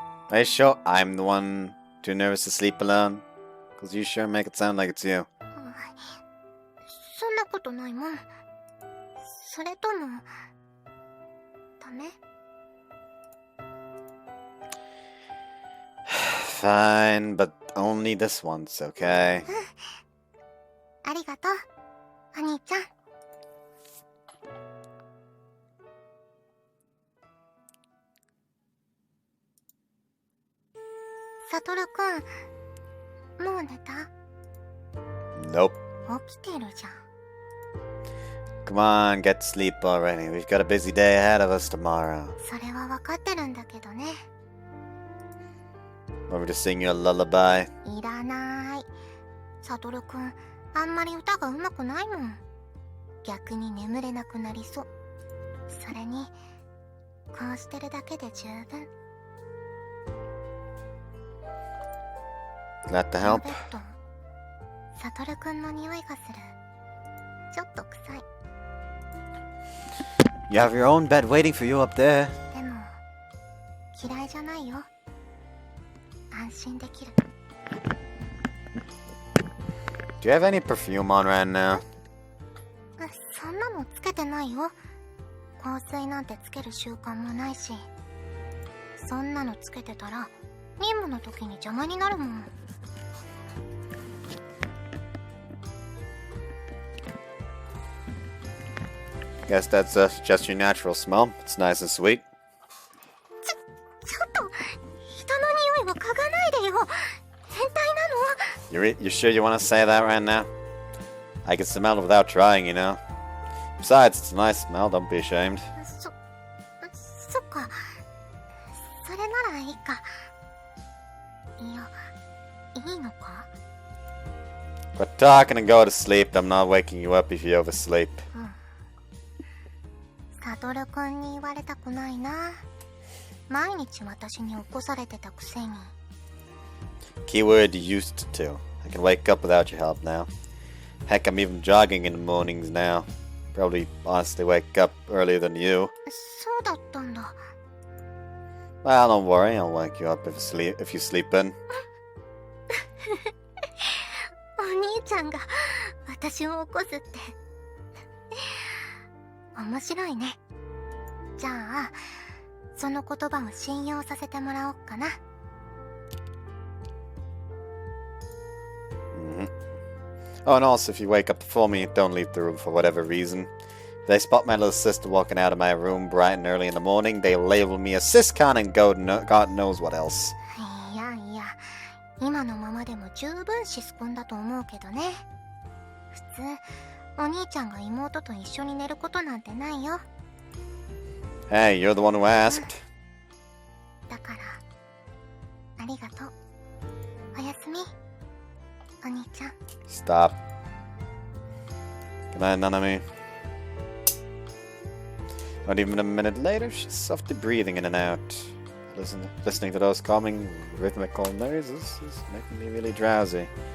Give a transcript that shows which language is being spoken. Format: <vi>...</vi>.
<en>Are you sure I'm the one too nervous to sleep alone? Because you sure make it sound like it's you.</en> <ja>そんなことないもん。それともダメ？</ja> <en>Fine, but only this once, okay?</en> <ja>ありがとう、お兄ちゃん。サトルくん、もう寝た？</ja> <en>Nope.</en> <ja>起きてるじゃん。</ja> <en>Come on, get to sleep already. We've got a busy day ahead of us tomorrow.</en> <ja>それは分かってるんだけどね。</ja> <en>Want me to sing you a lullaby?</en> <ja>いらない。サトルくん、あんまり歌が上手くないもん。逆に眠れなくなりそう。それに、こうしてるだけで十分。</ja> <en>Glad to</en> <ja>この</ja> <en>help.</en> <ja>ベッド、サトルくんの匂いがする。ちょっと臭い。</ja> <en>You have your own bed waiting for you up there.</en> <ja>でも、嫌いじゃないよ。安心できる。</ja> <en>Do you have any perfume on right now?</en> <ja>そんなのつけてないよ。香水なんてつける習慣もないし。そんなのつけてたら任務の時に邪魔になるもん。</ja> <en>Guess that's just your natural smell. It's nice and sweet.</en> <ja>ちょっと人の匂いを嗅がないでよ。変態なの？</ja> <en>You sure you want to say that right now? I can smell it without trying, you know. Besides, it's a nice smell. Don't be ashamed.</en> <ja>そっか。それならいいか。いや、いいのか？</ja> <en>Quit talking and go to sleep. I'm not waking you up if you oversleep.</en> <ja>サトルくんに言われたくないな。毎日私に起こされてたくせに。</ja> <en>Keyword used to. I can wake up without your help now. Heck, I'm even jogging in the mornings now. Probably honestly wake up earlier than you.</en> <ja>そうだったんだ。</ja> <en>Well, don't worry. I'll wake you up if you sleep in.</en> <ja>お兄ちゃんが私を起こすって面白いね。じゃあその言葉を信用させてもらおうかな。</ja> <en>Oh, and also, if you wake up before me, don't leave the room for whatever reason. If they spot my little sister walking out of my room bright and early in the morning, they label me a siscon and God knows what else.</en> <ja>いや今のままでも十分シスコンだと思うけどね。普通お兄ちゃんが妹と一緒に寝ることなんてないよ。</ja> <en>Hey, you're the one who asked.</en> <ja>だからありがとう。おやすみ、お兄ちゃん。</ja> <en>Stop. Good night, Nanami. Not even a minute later, she's softly breathing in and out. Listening to those calming, rhythmical noises is making me really drowsy.</en>